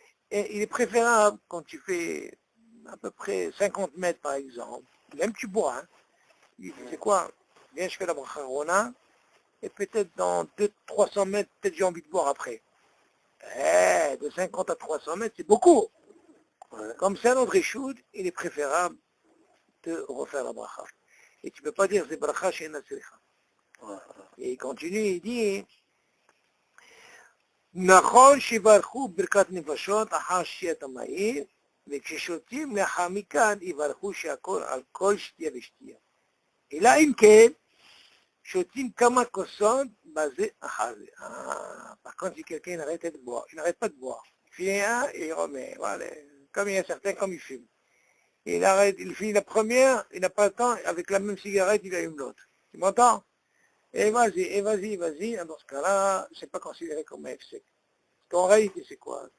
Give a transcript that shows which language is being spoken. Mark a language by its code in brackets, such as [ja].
[fr] Et il est préférable quand tu fais à peu près 50 mètres, par exemple, même tu bois, hein, tu sais quoi, viens, je fais la bracha Rona, et peut-être dans 200-300 mètres, peut-être j'ai envie de boire après. De 50 à 300 mètres, c'est beaucoup. Comme c'est un autre échoud, il est préférable de refaire la bracha. Et tu ne peux pas dire, c'est bracha chez Nasricha. Et il continue, il dit, [he] נכון שיברכו ברכת נפשות אחר שתיית המים, וכששותים לאחר מכן יברכו שהכל על כל שתייה ושתייה. אלא אם כן, שותים כמה כוסות בזה אחר זה. [fr] Par contre, si quelqu'un arrête de boire, il n'arrête pas de boire. Il finit un et il remet. Voilà. Comme il y a certains, comme il fume. Il arrête, il finit la première, il n'a pas le temps, avec la même cigarette, il allume l'autre. Tu m'entends? Et vas-y. Dans ce cas-là, c'est pas considéré comme un F-sec. En réalité, c'est quoi?